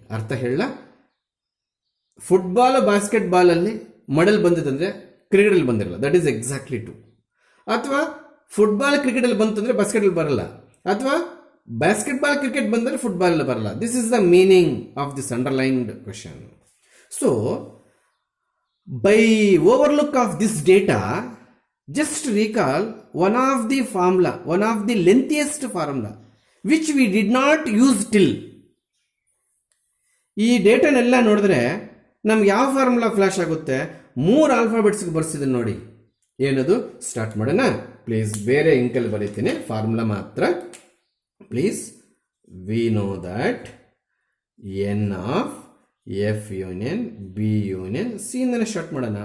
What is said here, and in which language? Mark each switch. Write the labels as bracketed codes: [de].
[kn] ಅರ್ಥ ಹೇಳ, football ಬಾಸ್ಕೆಟ್ಬಾಲಲ್ಲಿ medal ಬಂದಿದ್ದಂದ್ರೆ ಕ್ರಿಕೆಟಲ್ಲಿ ಬಂದಿರಲ್ಲ. [en] That is exactly 2. [kn] ಅಥವಾ ಫುಟ್ಬಾಲ್ ಕ್ರಿಕೆಟಲ್ಲಿ ಬಂತಂದ್ರೆ ಬಾಸ್ಕೆಟಲ್ಲಿ ಬರಲ್ಲ, ಅಥವಾ ಬಾಸ್ಕೆಟ್ಬಾಲ್ ಕ್ರಿಕೆಟ್ ಬಂದರೆ ಫುಟ್ಬಾಲ್ ಬರಲ್ಲ. [en] This is the meaning of this underlined question. [kn] So by overlook of this data, [en] just recall one of the formula, one of the lengthiest formula which we did not use till. [kn] ಈ ಡೇಟಾನೆಲ್ಲ ನೋಡಿದ್ರೆ ನಮ್ಗೆ ಯಾವ formula flash ಆಗುತ್ತೆ? 3 ಆಲ್ಫಾಬೆಟ್ಸ್ಗೆ ಬರ್ಸಿದ್ದೀನಿ ನೋಡಿ. ಏನದು? Start ಮಾಡೋಣ. Please ಬೇರೆ ಇಂಕಲ್ಲಿ ಬರೀತೀನಿ, ಫಾರ್ಮುಲಾ ಮಾತ್ರ please. [en] we know that n of F union B union C [kn] ಇಂದನೇ start ಮಾಡೋಣ.